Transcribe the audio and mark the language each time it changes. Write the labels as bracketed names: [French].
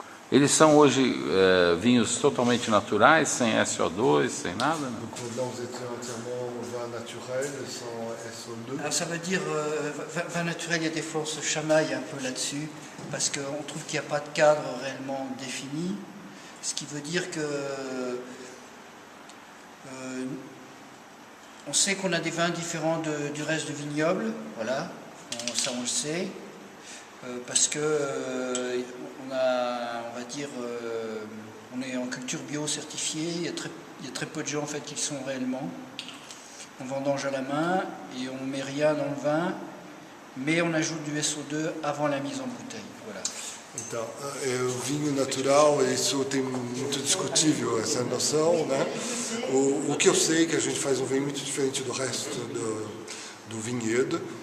[Portuguese] Eles são hoje vinhos totalmente naturais, sem SO2, sem nada? Né? [French] Donc là, vous étiez entièrement vin naturel, sans SO2. Alors ça veut dire, vin naturel, il y a des fois on se chamaille un peu là-dessus, parce qu'on trouve qu'il n'y a pas de cadre réellement défini, ce qui veut dire que on sait qu'on a des vins différents du reste du vignoble, voilà, ça on le sait, parce que on va dire, on est en culture bio certifiée, il y a très peu de gens en fait qui le sont réellement. On vendange à la main et on ne met rien dans le vin, mais on ajoute du SO2 avant la mise en bouteille. Voilà. [Portuguese] Então, o vinho natural, isso tem muito discutível, essa noção, né? O que eu sei é que a gente faz um vinho muito diferente do resto do vinhedo.